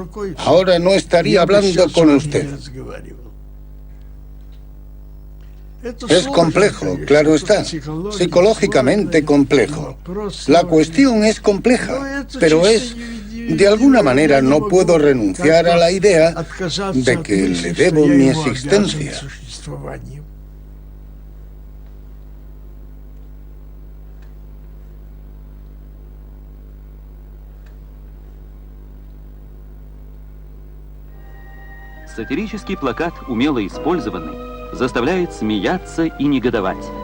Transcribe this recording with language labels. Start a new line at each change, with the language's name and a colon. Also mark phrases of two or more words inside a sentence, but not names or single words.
Spanish: Ahora no estaría hablando con usted. Es complejo, claro está, psicológicamente complejo. La cuestión es compleja, pero de alguna manera no puedo renunciar a la idea de que le debo mi existencia.
Russian: Сатирический плакат, умело использованный, заставляет смеяться и негодовать.